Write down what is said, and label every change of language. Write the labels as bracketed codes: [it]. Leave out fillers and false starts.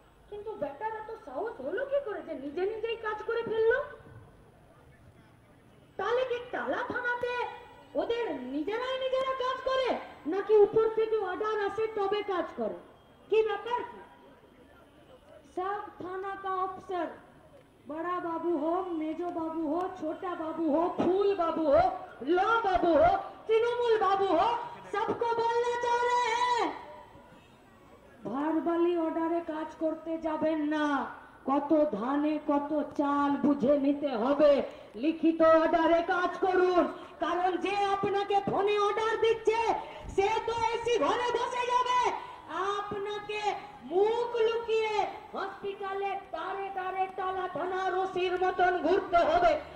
[bn] কিন্তু বেটারা তো সাহস হলো কি করে যে নিজে নিজেই কাজ করে ফেললো? তাহলে কি টালা থানাতে ওদের নিজেরাই নিজেরা কাজ করে, নাকি উপর থেকে অর্ডার আসে তবে কাজ করে? কি ব্যাপার কি? [hi] सब थाना का अफसर, बड़ा बाबू हो, मेजो बाबू हो, छोटा बाबू हो, फूल बाबू हो, लॉ बाबू हो, तृणमूल बाबू हो, सबको बोलना चाह रहे हैं [bn] ভারবালি অর্ডারে কাজ করতে যাবেন না। কত ধানে কত চাল বুঝে নিতে হবে, লিখিত অর্ডারে কাজ করুন। কারণ যে আপনাকে ফোনে অর্ডার দিচ্ছে সে তো এসি ঘরে বসে যাবে, আপনাকে মুখ লুকিয়ে হসপিটালে দাঁড়ে দাঁড়ে টালা থানার ওসির মতন ঘুরতে হবে।